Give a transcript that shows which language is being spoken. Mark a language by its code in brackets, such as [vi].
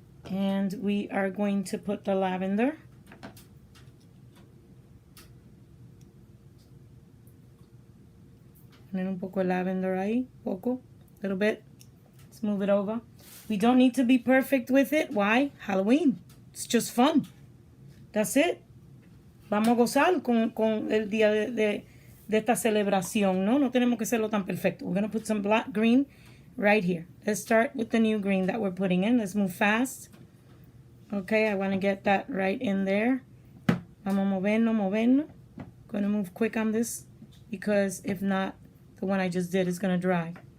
[en] And we are going to put the lavender. [es] Poner un poco de lavender ahí, poco, [en] little bit. Let's move it over. We don't need to be perfect with it. Why? Halloween. It's just fun. That's it. [es] Vamos a gozar con el día de esta celebración, ¿no? No tenemos que hacerlo tan perfecto. [en] We're going to put some black green right here. Let's start with the new green that we're putting in. Let's move fast. Okay, I want to get that right in there. [es] Vamos movernos. [en] Going to move quick on this because if not, the one I just did is going to dry.